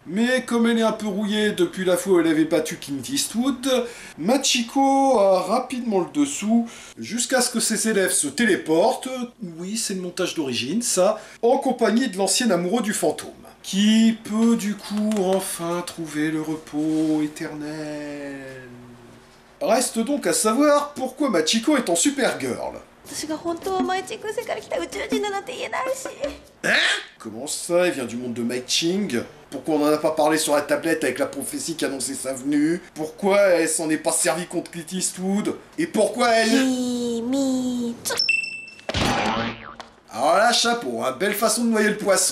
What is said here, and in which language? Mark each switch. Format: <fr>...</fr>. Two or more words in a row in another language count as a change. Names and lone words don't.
<fr>Mais comme elle est un peu rouillée depuis la fois où elle avait battu Clint Eastwood, Machiko a rapidement le dessous, jusqu'à ce que ses élèves se téléportent, oui c'est le montage d'origine ça, en compagnie de l'ancien amoureux du fantôme, qui peut du coup enfin trouver le repos éternel. Reste donc à savoir pourquoi Machiko est en Supergirl.</fr> <ja>私が本当は毎日空世から来た宇宙人だなんて言えないし。</ja> <fr>Comment ça, elle vient du monde de Mai Ching? Pourquoi on n'en a pas parlé sur la tablette avec la prophétie qui annonçait sa venue? Pourquoi elle s'en est pas servie contre Clint Eastwood? Et pourquoi elle...</fr> <ja>秘密。</ja> <fr>Alors là, chapeau, hein, belle façon de noyer le poisson.</fr>